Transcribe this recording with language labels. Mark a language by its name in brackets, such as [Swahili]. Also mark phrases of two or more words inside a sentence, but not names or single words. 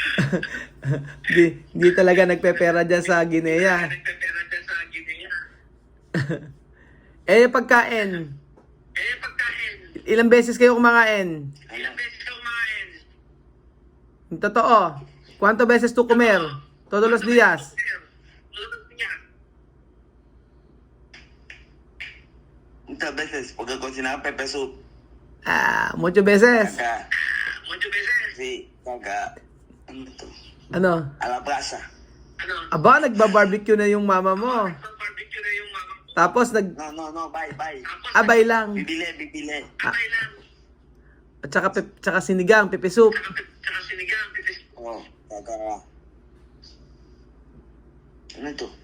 [Filipino] Di talaga nagpepera dyan sa Guinea. Eh, pagkain. Ilang beses kayo kumakain? Totoo. [Spanish] ¿Cuántas veces tú comer? Todos los días. Muchas veces, porque cocinaba pepe soup. Muchas veces. Acá. Sí, acá. [Filipino] Ano to? Ano? [Spanish] A la plaza. [Filipino] Aba, nagba-barbecue na yung mama mo. Tapos [English] No, bye. [Filipino] abay lang. Bibili. At saka sinigang, pepe soup. Oh, acá. Ano to?